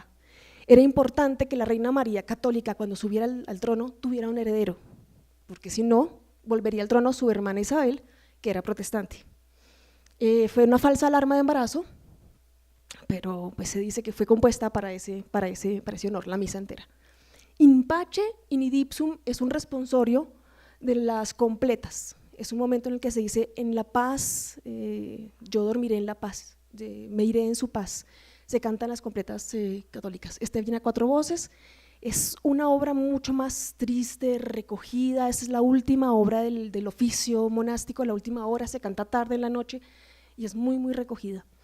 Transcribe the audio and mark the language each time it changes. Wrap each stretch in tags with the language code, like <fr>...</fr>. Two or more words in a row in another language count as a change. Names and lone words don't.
<es>Era importante que la Reina María católica, cuando subiera al trono, tuviera un heredero, porque si no, volvería al trono su hermana Isabel, que era protestante. Fue una falsa alarma de embarazo, pero pues se dice que fue compuesta para ese honor, la misa entera. In pace in idipsum es un responsorio de las completas, es un momento en el que se dice en la paz, yo dormiré en la paz, me iré en su paz. Se cantan las completas católicas. Viene a 4 voces, es una obra mucho más triste, recogida, esa es la última obra del oficio monástico, la última hora, se canta tarde en la noche y es muy, muy recogida.</es>